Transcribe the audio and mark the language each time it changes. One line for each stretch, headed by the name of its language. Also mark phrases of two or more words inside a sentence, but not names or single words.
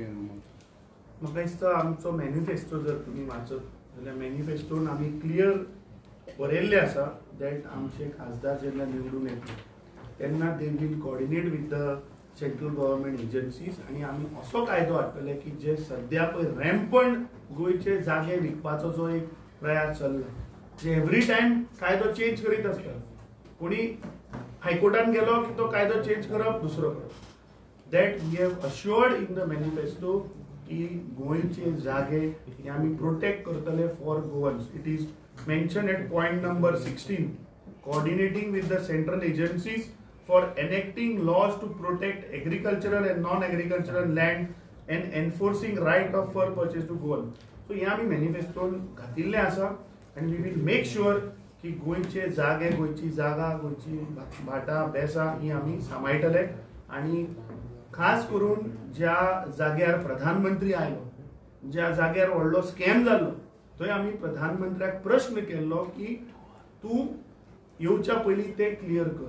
Konkani: म्हाका दिसता आमचो मॅनिफेस्टो जर तुमी वाचत जाल्यार मॅनिफेस्टोन आमी क्लियर बरयल्लें आसा दॅट आमचे खासदार जेन्ना निवडून येतले तेन्ना
English: they will coordinate with the central government agencies
Konkani: आनी आमी असो कायदो हाडटले की जे सद्या पळय रॅम्पंट गोंयचे जागे विकपाचो जो एक प्रयास चल्ला, जे
English: every time
Konkani: कायदो चेंज करीत आसता. कोणी हायकोर्टान गेलो की तो कायदो चेंज करप, दुसरो करप.
English: that we have assured in the manifesto
Konkani: की गोंयचे जागे हे आमी प्रोटेक्ट करतले
English: for Goans. it is mention at point number 16, coordinating with the central agencies for enacting laws to protect agricultural and non-agricultural land and enforcing right of fur purchase to go on.
Konkani: So हे आमी मॅनिफेस्टोन घातिल्ले आसा
English: and we will make sure
Konkani: की गोंयचे जागे, गोंयची जागा, गोंयची भाटां बेसां ही आमी सांबाळटले. आनी खास करून ज्या जाग्यार प्रधानमंत्री आयलो, ज्या जाग्यार व्हडलो स्कॅम जाल्लो, थंय आमी प्रधानमंत्र्याक प्रश्न केल्लो की तूं येवच्या पयलीं ते क्लियर कर.